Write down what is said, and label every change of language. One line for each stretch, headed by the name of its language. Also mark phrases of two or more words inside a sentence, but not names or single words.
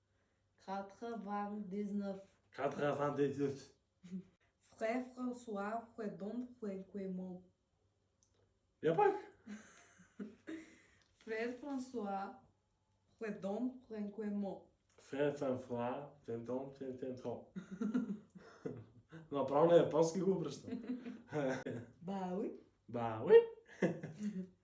French: 99. 99. Frère François, Fredon, Frenquemont. Y'a pas? Frère François, Fredon, Frenquemont. Frère François, Фентон.
Bulgarian: Направо на японски го обръщам.
French: Bah oui. Bah, oui!